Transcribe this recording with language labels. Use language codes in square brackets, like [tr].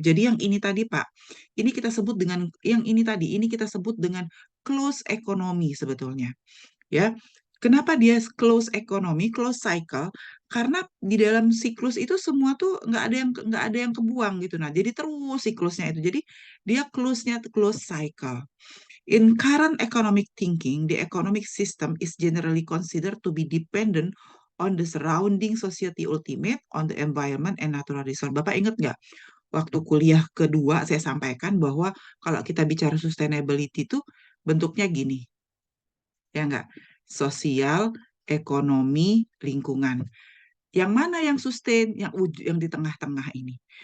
[id] Jadi yang ini tadi, Pak, ini kita sebut dengan yang ini tadi, ini kita sebut dengan close ekonomi sebetulnya. Ya, kenapa dia close ekonomi, close cycle? Karena di dalam siklus itu semua tuh nggak ada yang kebuang gitu. Nah, jadi terus siklusnya itu. Jadi dia close-nya close cycle. [en] In current economic thinking, the economic system is generally considered to be dependent on the surrounding society ultimate, on the environment and natural resource. [id] Bapak ingat nggak? Waktu kuliah kedua saya sampaikan bahwa kalau kita bicara sustainability itu bentuknya gini, ya nggak? Sosial, ekonomi, lingkungan. Yang mana yang sustain, yang di tengah-tengah ini.